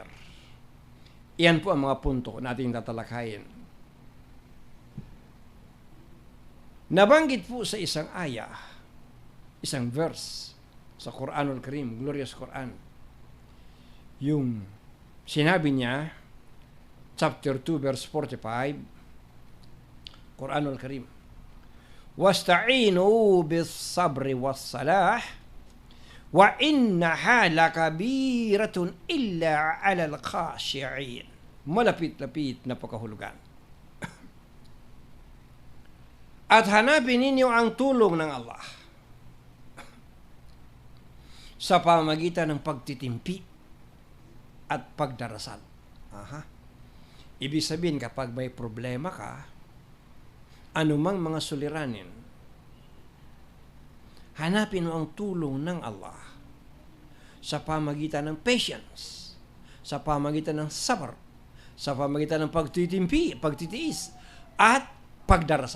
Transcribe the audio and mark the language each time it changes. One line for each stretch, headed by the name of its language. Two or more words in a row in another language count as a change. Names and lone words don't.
Filipino: Iyan po ang mga punto na ating tatalakayin. Nabanggit po sa isang aya, isang verse sa Quranul Karim, Glorious Quran, yung sinabi niya, chapter 2, verse 45,
Arabic: Quranul Karim, واستعينوا بالصبر والصلاة وإنها لكبيرة إلا على الخاشعين.
Filipino: Malapit-lapit na pakahulugan. At hanapin ninyo ang tulong ng Allah sa pamamagitan ng pagtitimpi at pagdarasal. Ibig sabihin, kapag may problema ka, anumang mga suliranin, hanapin mo ang tulong ng Allah sa pamagitan ng patience, sa pamagitan ng sabar, sa pamagitan ng pagtitimpi, pagtitiis, at pagdarasal.